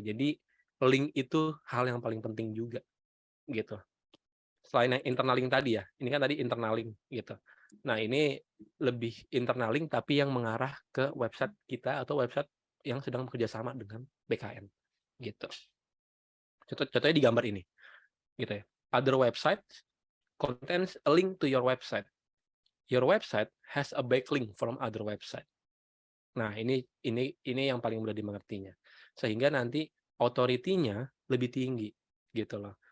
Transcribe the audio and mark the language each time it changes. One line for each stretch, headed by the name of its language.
Indonesian: Jadi link itu hal yang paling penting juga, gitu. Selain yang internal link tadi ya, ini kan tadi internal link, gitu. Nah, ini lebih internal link tapi yang mengarah ke website kita atau website yang sedang bekerjasama dengan BKN, gitu. Contohnya di gambar ini, gitu ya.
English: Other website contains a link to your website. Your website has a backlink from other website.
Indonesian: Nah, ini yang paling mudah dimengertinya. Sehingga nanti authority-nya lebih tinggi, gitu loh.